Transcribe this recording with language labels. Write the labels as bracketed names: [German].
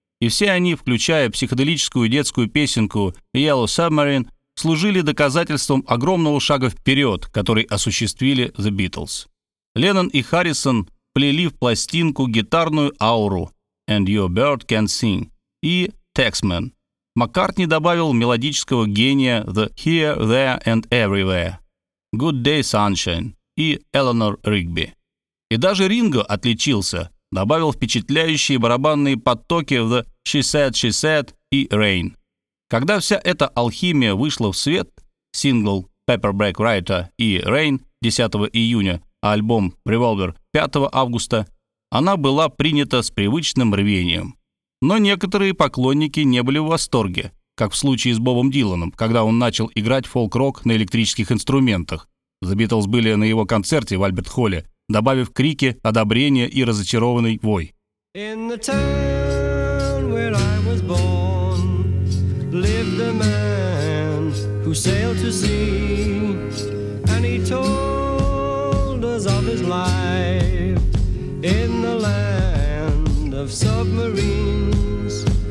[Russian] И все они, включая психоделическую детскую песенку «Yellow Submarine», служили доказательством огромного шага вперед, который осуществили The Beatles. Леннон и Харрисон плели в пластинку гитарную ауру «And Your Bird Can Sing» и «Taxman». Маккартни добавил мелодического гения «The Here, There and Everywhere», «Good Day Sunshine» и «Eleanor Rigby». И даже Ринго отличился, добавил впечатляющие барабанные потоки в «The She Said, She Said» и «Rain». Когда вся эта алхимия вышла в свет, сингл «Paperback Writer» и «Rain» 10 июня, а альбом «Revolver» 5 августа, она была принята с привычным рвением. Но некоторые поклонники не были в восторге, как в случае с Бобом Диланом, когда он начал играть фолк-рок на электрических инструментах. The Beatles были на его концерте в Альберт-Холле, добавив крики, одобрение и разочарованный вой. [English] In the town where I was born lived a man who sailed to sea, and he told us of his life in the land of submarines.